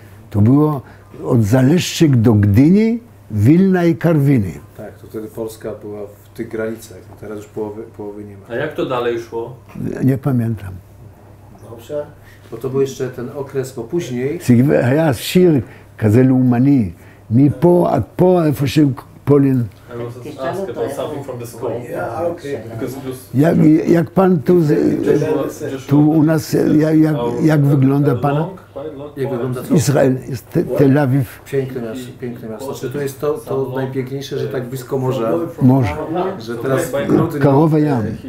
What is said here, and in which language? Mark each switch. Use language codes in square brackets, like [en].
[pl] To było od Zaleszczyk do Gdyni, Wilna i Karwiny. Tak, to wtedy Polska była w tych granicach, a teraz już połowy nie ma. A jak to dalej szło? Nie pamiętam. Dobrze? Bo to był jeszcze ten okres, bo później... [he] היה שיר כזה לאומני, מפה עד פה, איפה שפולין. [en] I was asked about something from the school. Yeah, okay. Because it was... [pl] Jak pan tu u nas, jak wygląda pan? Jak wygląda co? Izrael, Tel Awiw. Piękne miasto. Znaczy to jest to najpiękniejsze, że tak blisko morza, Morze. że teraz w grudniu... [he] קרוב הים.